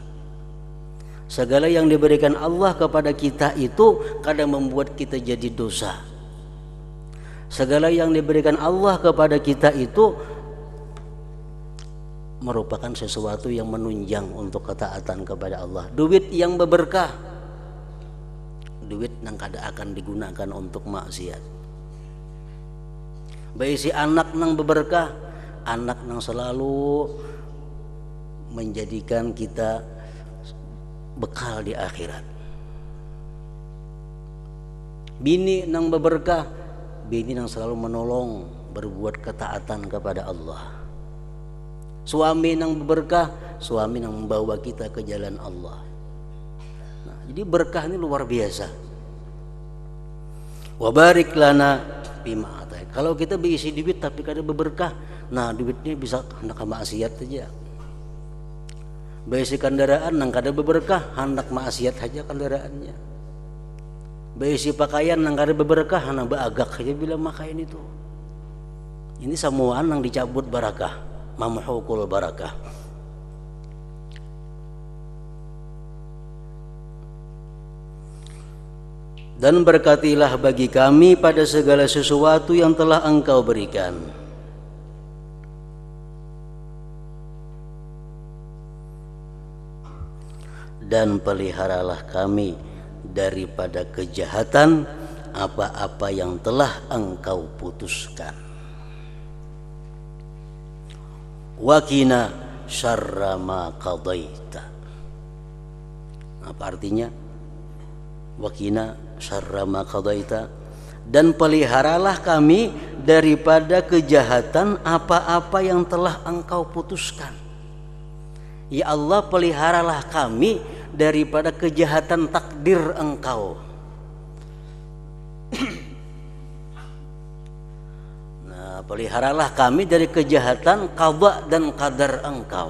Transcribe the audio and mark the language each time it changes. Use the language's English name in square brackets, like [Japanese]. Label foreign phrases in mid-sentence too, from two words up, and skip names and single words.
[Indonesian] Segala yang diberikan Allah kepada kita itu kadang membuat kita jadi dosa. Segala yang diberikan Allah kepada kita itu merupakan sesuatu yang menunjang untuk ketaatan kepada Allah. [Banjar] Duit yang berberkah, duit yang kada akan digunakan untuk maksiat. Baik si anak nang berberkah, anak nang selalu menjadikan kita bekal di akhirat. Bini nang berberkah, [Indonesian] bini yang selalu menolong berbuat ketaatan kepada Allah. Suami yang berkah, suami yang membawa kita ke jalan Allah. Nah, jadi berkah ini luar biasa. [Arabic] Wa barik lana bima atai. [Banjar] Kalau kita berisi duit tapi kada berberkah, nah duitnya bisa hendak maksiat saja. Berisi kendaraan nang kada berberkah, hendak maksiat saja kendaraannya. Berisi pakaian nang kada berberkah, hendak beagak saja bila pakaian itu. Ini semua nang dicabut barakah. [Arabic] Mamhukul barakah. [Indonesian] Dan berkatilah bagi kami pada segala sesuatu yang telah Engkau berikan. Dan peliharalah kami daripada kejahatan apa-apa yang telah Engkau putuskan. [Arabic] Wakina syarra ma qadaita. [Indonesian] Apa artinya? [Arabic] Waqina syarra ma qadaita, [Indonesian] dan peliharalah kami daripada kejahatan apa-apa yang telah engkau putuskan. Ya Allah, peliharalah kami daripada kejahatan takdir engkau. Nah, peliharalah kami dari kejahatan qada dan qadar engkau.